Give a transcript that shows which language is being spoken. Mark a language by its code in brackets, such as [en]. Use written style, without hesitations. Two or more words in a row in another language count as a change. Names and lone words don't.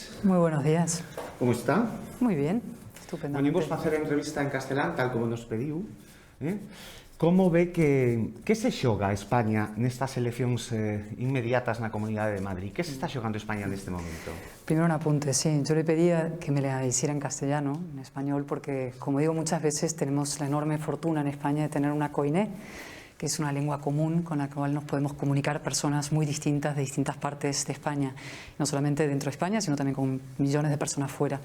[gl] Moi [es] buenos días. [gl] Como está? Moi bien, estupendamente. Venimos facer a entrevista en castelán, tal como nos pediu. Como ve que se xoga España nestas eleccións inmediatas na Comunidade de Madrid? Que se está xogando España neste momento? [es] Primero un apunte, sí. Yo le pedía que me la hiciera en castellano, en español, porque, como digo muchas veces, tenemos la enorme fortuna en España de tener una COINE, que es una lengua común con la cual nos podemos comunicar personas muy distintas de distintas partes de España, no solamente dentro de España, sino también con millones de personas fuera.